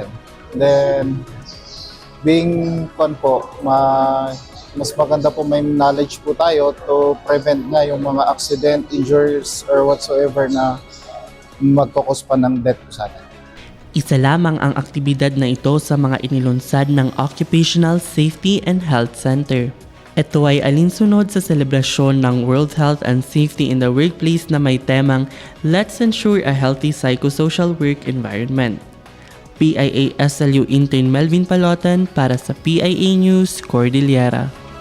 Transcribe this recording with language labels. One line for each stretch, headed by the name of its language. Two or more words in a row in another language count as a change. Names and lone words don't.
English: Then being
Filipino: mas maganda po may knowledge po tayo
English: to prevent
Filipino: na yung mga
English: accident, injuries or whatsoever
Filipino: na magkakos pa ng death po sa atin. Isa lamang ang aktibidad na ito sa mga inilunsad ng Occupational Safety and Health Center. Ito ay alinsunod sa selebrasyon ng World Health and Safety in the Workplace na may temang Let's Ensure a Healthy Psychosocial Work Environment. PIA SLU intern Melvin Palotan para sa PIA News Cordillera.